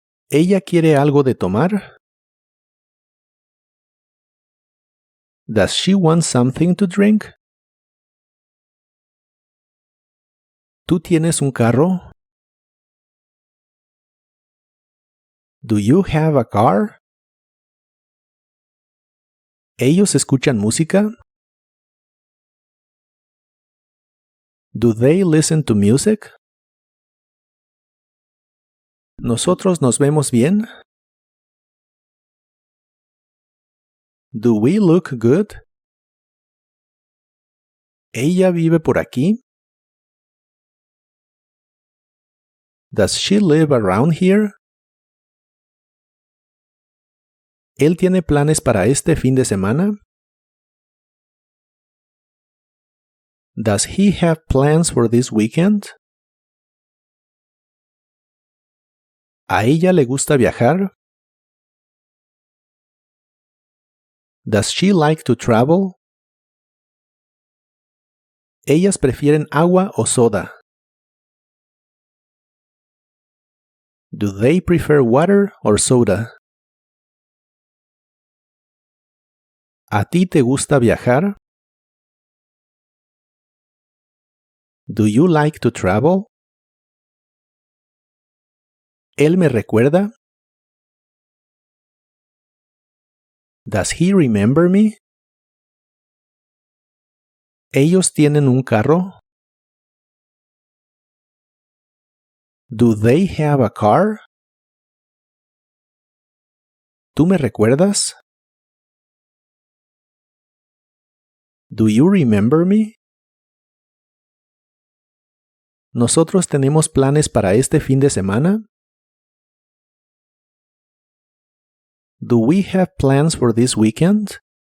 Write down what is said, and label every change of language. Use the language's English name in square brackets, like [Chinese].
[Spanish] ¿Ella quiere algo de tomar? [English] Does she want something to drink? [Spanish] ¿Tú tienes un carro? [English] Do you have a car? [Spanish] ¿Ellos escuchan música? [English] Do they listen to music? [Spanish] ¿Nosotros nos vemos bien? [English] Do we look good? [Spanish] ¿Ella vive por aquí? [English] Does she live around here? [Spanish] ¿Él tiene planes para este fin de semana? [English] Does he have plans for this weekend? [Spanish] ¿A ella le gusta viajar? [English] Does she like to travel? [Spanish] ¿Ellas prefieren agua o soda? [English] Do they prefer water or soda? [Spanish] ¿A ti te gusta viajar? [English] Do you like to travel? [Spanish] ¿Él me recuerda? [English] Does he remember me? [Spanish] ¿Ellos tienen un carro? [English] Do they have a car? [Spanish] ¿Tú me recuerdas? [English] Do you remember me? [Spanish] ¿Nosotros tenemos planes para este fin de semana? [English] Do we have plans for this weekend?